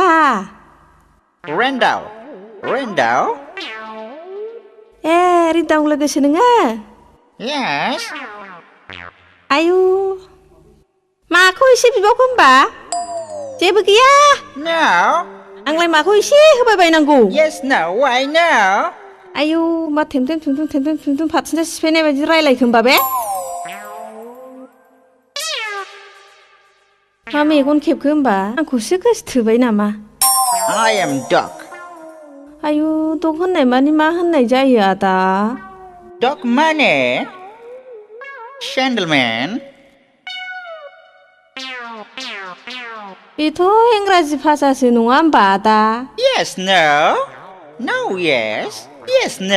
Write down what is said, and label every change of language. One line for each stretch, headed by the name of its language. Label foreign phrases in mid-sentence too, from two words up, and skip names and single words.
Bodo: रेन्दाव ए रिदाव लोगोसो नोङो
English: Yes
Bodo: आयु माखौ एसे बिबावखो होमबा जेबो गैया
English: No
Bodo: आंलाय माखौ एसे होबाय बायनांगौ
English: Yes no why no
Bodo: आयु मा थेमथेम फाथिना सिफायनाय बायदि रायलायखो होमबा बे मा मेगन खेबखो होमबा आंखौसो गोसोथोबाय नामा
English: I am dog
Bodo: आयु दग होननाय मानि मा होननाय जायो आदा
English: dog माने Gentleman
Bodo: बेथ' इंराजि भाषासो नङा होमबा आदा
English: Yes no No yes Yes no